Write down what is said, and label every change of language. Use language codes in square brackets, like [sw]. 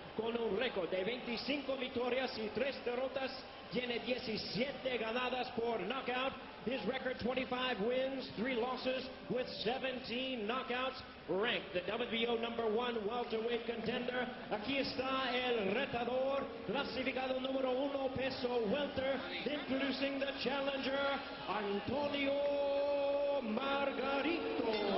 [es] Con un récord de 25 victorias y 3 derrotas, tiene 17 ganadas por knockout. [en] His record 25 wins, 3 losses with 17 knockouts. Ranked the WBO #1 welterweight contender. [es] Aquí está el retador, clasificado número 1 peso welter. [en] Introducing the challenger, Antonio Margarito.